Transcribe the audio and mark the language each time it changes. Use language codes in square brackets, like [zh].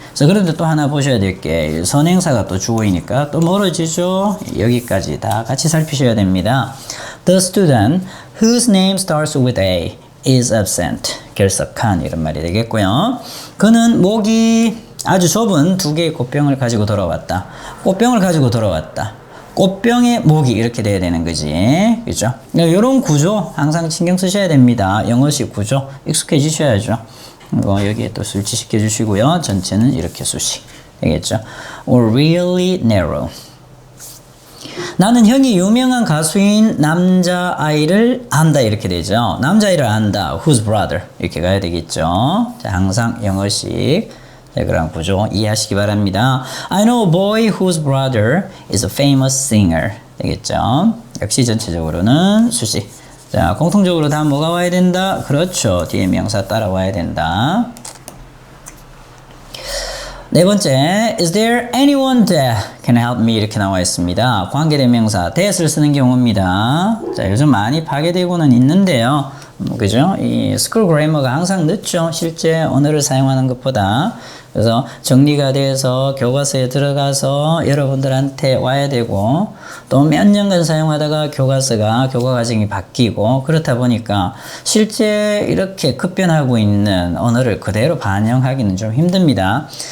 [ko] 그래서 그런데 또 하나 보셔야 될 게 선행사가 또 주어이니까 또 멀어지죠. 여기까지 다 같이 살피셔야 됩니다. [en] The student whose name starts with A is absent. [ko] 결석한 이런 말이 되겠고요. 그는 목이 아주 좁은 두 개의 꽃병을 가지고 돌아왔다. 꽃병을 가지고 돌아왔다. 꽃병의 목이 이렇게 돼야 되는 거지. 그죠? 이런 구조 항상 신경 쓰셔야 됩니다. 영어식 구조 익숙해지셔야죠. 여기에 또 술치시켜 주시고요. 전체는 이렇게 수식. 되겠죠? [en] Or really narrow. [ko] 나는 형이 유명한 가수인 남자아이를 안다 이렇게 되죠. 남자아이를 안다. [en] Whose brother. [ko] 이렇게 가야 되겠죠. 자, 항상 영어식. 네, 그런 구조 이해하시기 바랍니다. [en] I know a boy whose brother is a famous singer. [ko] 되겠죠? 역시 전체적으로는 수식. 자, 공통적으로 다 뭐가 와야 된다? 그렇죠. 뒤에 명사 따라와야 된다. 네 번째, [en] is there anyone that can help me? [ko] 이렇게 나와 있습니다. 관계대명사 that을 쓰는 경우입니다. 자, 요즘 많이 파괴되고는 있는데요. 그죠? 이 스쿨 그래머가 항상 늦죠. 실제 언어를 사용하는 것보다. 그래서 정리가 돼서 교과서에 들어가서 여러분들한테 와야 되고 또 몇 년간 사용하다가 교과 과정이 바뀌고 그렇다 보니까 실제 이렇게 급변하고 있는 언어를 그대로 반영하기는 좀 힘듭니다.